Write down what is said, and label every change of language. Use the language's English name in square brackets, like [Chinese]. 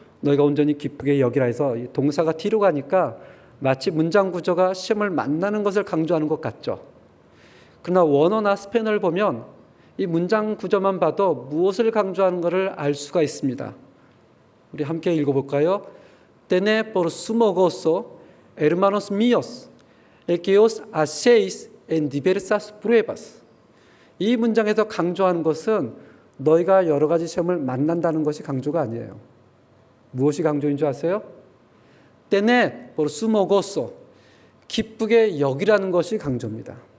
[Korean] 너희가 온전히 기쁘게 여기라 해서 이 동사가 뒤로 가니까 마치 문장 구조가 시험을 만나는 것을 강조하는 것 같죠. 그러나 원어나 스페인어를 보면 이 문장 구조만 봐도 무엇을 강조하는 것을 알 수가 있습니다. 우리 함께 읽어볼까요? [Spanish] Tened por sumo gozo, hermanos míos, el que os hacéis en diversas pruebas. [Korean] 이 문장에서 강조하는 것은 너희가 여러 가지 시험을 만난다는 것이 강조가 아니에요. 무엇이 강조인 줄 아세요? [Spanish] Tened por sumo gozo, [Korean] 기쁘게 여기라는 것이 강조입니다.